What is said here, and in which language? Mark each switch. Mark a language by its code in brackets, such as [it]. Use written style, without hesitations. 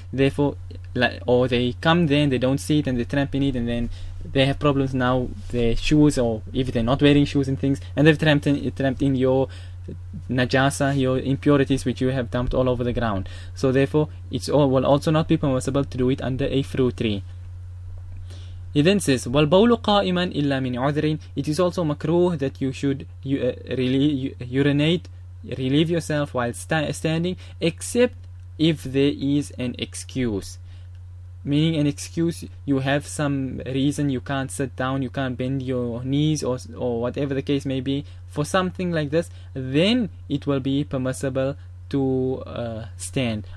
[en] Therefore, or they come there and they don't see it and they tramp in it, and then they have problems now, their shoes, or if they're not wearing shoes and things, and they've tramped in your najasa, your impurities which you have dumped all over the ground. So therefore, will also not be permissible to do it under a fruit tree. He then says, [ar] وَالْبَوْلُ قَائِمًا إِلَّا مِنْ عُذْرٍ. [en] It is also makruh that you should urinate, relieve yourself while standing, except if there is an excuse. Meaning an excuse, you have some reason, you can't sit down, you can't bend your knees, or whatever the case may be, for something like this, then it will be permissible to stand.